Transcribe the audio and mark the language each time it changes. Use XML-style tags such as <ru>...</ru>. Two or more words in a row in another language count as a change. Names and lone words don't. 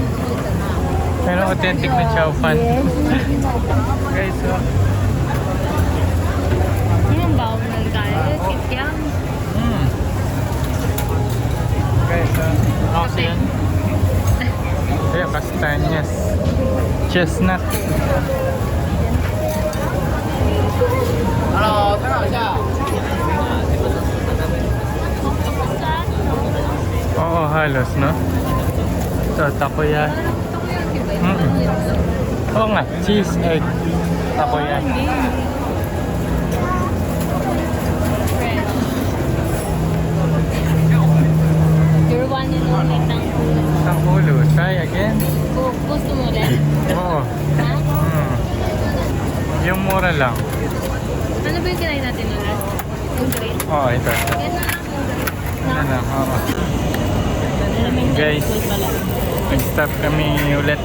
<tl>Pero authentic na chow fan. Guys, so. Ang bago ng kaya. Kikyang. Guys, so. Ako yan. Kaya kastanyas. Chestnut.</tl> <zh>Hello，参考一下。</zh> <tl>Oo, halos, no? Ito, takoyaki. Oo nga,</tl> <en>cheese egg.</en> <tl>Takoyaki.</tl> <en>Your one and only tangkulo. Tangkulo. Try again.</en> <tl>Gusto mo rin? Oo. Ha? Yung mura lang. Ano ba yung kinain natin ulit? Yung green? Oo, ito. Yan na lang. Yan lang, oo. Guys, nag-stop kami ulit.</tl>